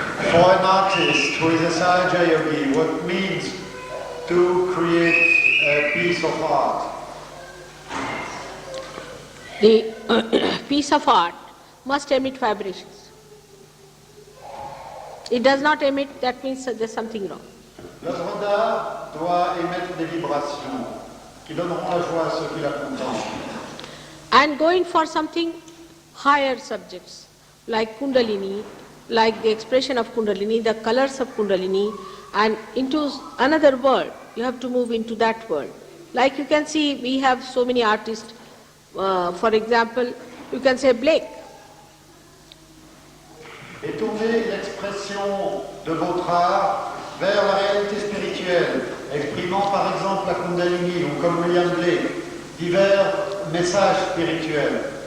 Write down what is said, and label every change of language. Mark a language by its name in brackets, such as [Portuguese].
[English] For an artist who is a Sahaja yogi, what means to create a piece of art? The piece of art must emit vibrations. It does not emit, that means there's something wrong. [French] L'œuvre d'art doit émettre des vibrations qui donneront la joie à ceux qui la contemplent. [English] And going for something higher subjects, like Kundalini, like the expression of Kundalini, the colors of Kundalini, and into another world, you have to move into that world. Like you can see, we have so many artists, for example, you can say Blake. [French] Et tournez l'expression de votre art vers la réalité spirituelle, exprimant par exemple la Kundalini ou comme William Blake, divers messages spirituels.